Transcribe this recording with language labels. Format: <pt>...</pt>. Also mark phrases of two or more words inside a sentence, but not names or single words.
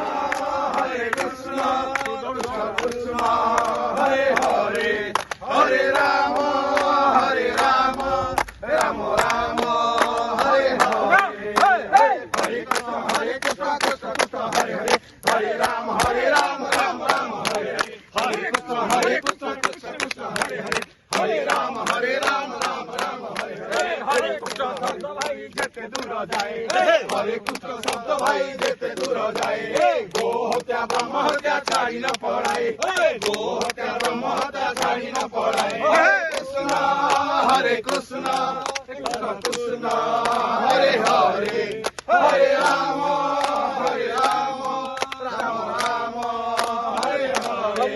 <bn>Hare Krishna, Krishna, Hare Hare, Hare Rama, Rama Rama, Hare Hare. Hare Krishna, Krishna Krishna, Hare Hare, Hare Rama, Rama Rama, Hare Hare. Hare Krishna, Krishna Krishna, Hare Hare, Hare Rama, Rama Rama, Hare Hare. Hare Krishna শব্দ ভাই যেতে দূর যায়, হরে কৃষ্ণ শব্দ ভাই যেতে দূর যায়। গো হত্যা ব্রহ্ম হত্যা ছাড়ি না পড়ায়, গো হত্যা ব্রহ্ম হত্যা ছাড়ি না পড়ায়। হরে কৃষ্ণ, কৃষ্ণ কৃষ্ণ, হরে হরে, হরে রাম, রাম রাম, হরে হরে।</bn>